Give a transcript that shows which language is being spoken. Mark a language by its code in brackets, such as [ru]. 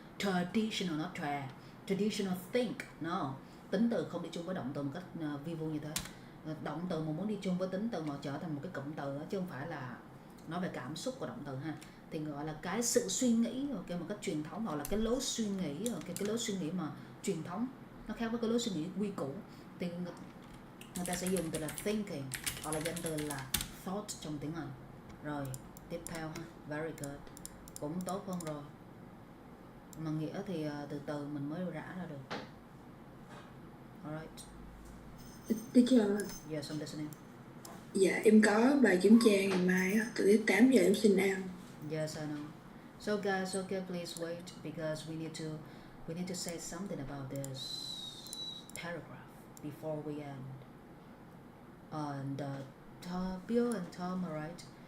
[en] Traditional, not traditional think, no. [vi] Tính từ không đi chung với động từ một cách vi vu như thế. Động từ mà muốn đi chung với tính từ mà trở thành một cái cụm từ chứ không phải là nói về cảm xúc của động từ ha. Thì gọi là cái sự suy nghĩ, ok, một cách truyền thống, hoặc là cái lối suy nghĩ, ok, cái lối suy nghĩ mà truyền thống nó khác với cái lối suy nghĩ quy củ. Thì người ta sẽ dùng từ là thinking hoặc là danh từ là thought trong tiếng Anh. Rồi tiếp theo ha, [en] very good, [vi] cũng tốt hơn rồi, mà nghĩa thì từ từ mình mới rã ra được. [en] Alright. Teacher, Yes, I'm listening. [vi] dạ em có bài kiểm tra ngày mai á, từ tới 8 giờ em xin out. [en] Yes, I know. So guys, okay, please wait because we need to say something about this paragraph before we end. And Bill and Tom, alright.